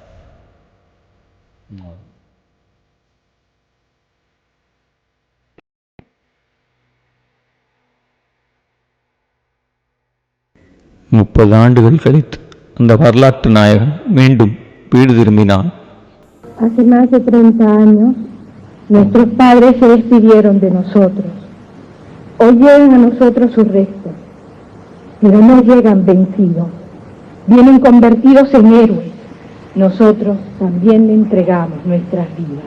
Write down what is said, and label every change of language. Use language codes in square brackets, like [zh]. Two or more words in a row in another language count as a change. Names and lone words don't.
[ta] முப்பது ஆண்டுகள் கழித்து அந்த வரலாற்று நாயகன் மீண்டும் வீடு திரும்பினான். [es] Hace más de 30 años, nuestros padres se despidieron de nosotros. Hoy llegan a nosotros sus restos, pero no llegan vencidos. Vienen convertidos en héroes. Nosotros también le entregamos nuestras vidas.